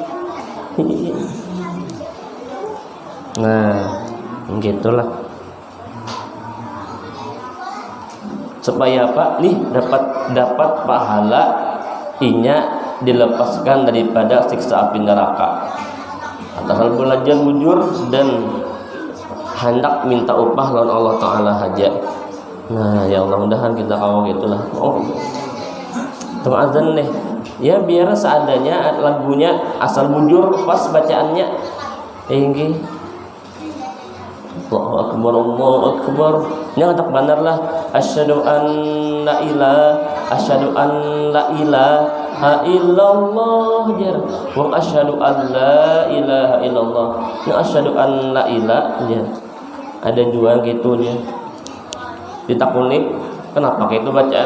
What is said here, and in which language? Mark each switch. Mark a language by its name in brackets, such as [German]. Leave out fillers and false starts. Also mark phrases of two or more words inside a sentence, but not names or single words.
[Banjar] Nah, gitulah. Supaya apa? Nih dapat pahala inya dilepaskan daripada siksa api neraka. Atas hal belajar jujur dan hendak minta upah lawan Allah Ta'ala haja. Nah, [Arabic] يا الله, [Banjar] mudahan kita kawal gitulah. Oh, tengah azan nih. Ya biar seadanya lagunya, asal bujur pas bacaannya. Tinggi. [Arabic] الله أكبر، الله أكبر. [Banjar] Nya tak benar lah. [Arabic] أشهد أن لا إله إلا الله jar. وأشهد أن لا إله إلا الله. Nya أشهد أن لا إله jar. [Banjar] Ada juga gitu dia. Ditakunik, kenapa kayak itu bacaan?